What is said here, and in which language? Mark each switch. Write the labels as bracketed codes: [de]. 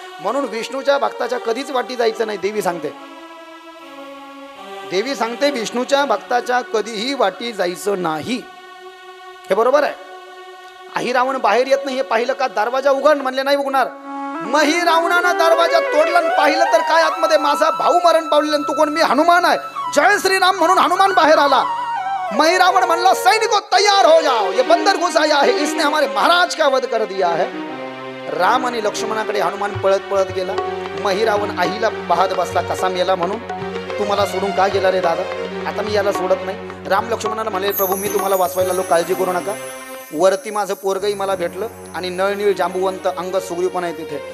[mr] म्हणून विष्णूच्या भक्ताच्या कधीच वाटी जायचं नाही. देवी सांगते. देवी सांगते विष्णूच्या भक्ताच्या कधीही वाटी जायचं नाही. हे बरोबर आहे. आही रावण बाहेर येत नाही हे पाहिलं का? दरवाजा उघड म्हणले नाही उघडणार. मही रावणानं दरवाजा तोडला. पाहिलं तर काय आतमध्ये माझा भाऊ मरण पावलेला. तू कोण? मी हनुमान आहे. जय श्रीराम म्हणून हनुमान बाहेर आला. मही रावण म्हणला [hi] सैनिकों तैयार हो जाओ, ये बंदर घुस आया है, इसने हमारे महाराज का वध कर दिया है. [mr] राम आणि लक्ष्मणाकडे हनुमान पळत पळत गेला. मही रावण आईला पाहत बसला कसा मेला म्हणून. तू मला सोडून का गेला रे दादा? आता मी याला सोडत नाही. राम लक्ष्मणाला म्हणाले प्रभू मी तुम्हाला वाचवायला आलो, काळजी करू नका. वरती माझं पोरगही मला भेटलं आणि नळनीळ जांबुवंत अंग सुग्रीव पण आहे तिथे.